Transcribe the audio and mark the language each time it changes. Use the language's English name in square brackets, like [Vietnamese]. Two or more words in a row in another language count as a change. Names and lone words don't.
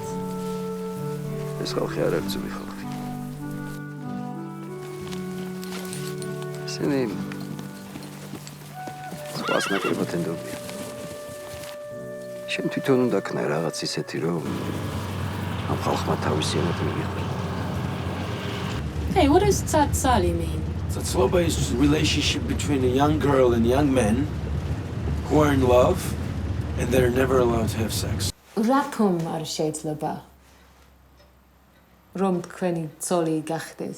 [Georgian] ეს ხალხი არ არის ძველი ხალხი. ისინი სხვას ნაკლებად ენდობიან. შენ თვითონ უნდა ქნა რაღაც ისეთი, რომ ამ ხალხმა თავისიანად მიიღო. [English] Hey, what does tsatsali mean? Tsatsloba is a relationship between a young girl and young men who are in love and they're never allowed to have sex. [Georgian] რაკომ არ შეიძლება რომ თქვენი ცოლი გახდეს.